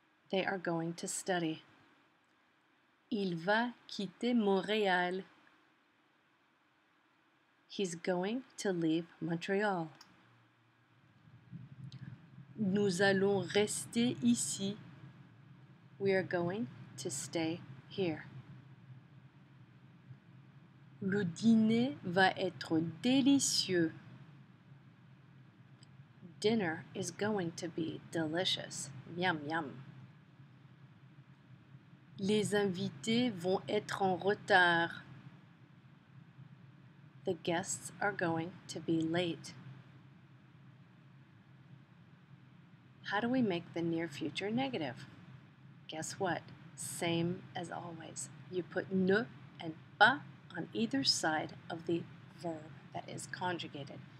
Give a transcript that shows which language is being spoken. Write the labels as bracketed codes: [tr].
[en] They are going to study. [fr] Il va quitter Montréal. [en] He's going to leave Montreal. [fr] Nous allons rester ici. [en] We are going to stay here. [fr] Le dîner va être délicieux. [en] Dinner is going to be delicious. Yum, yum. [fr] Les invités vont être en retard. [en] The guests are going to be late. How do we make the near future negative? Guess what? Same as always. You put ne and pas on either side of the verb that is conjugated.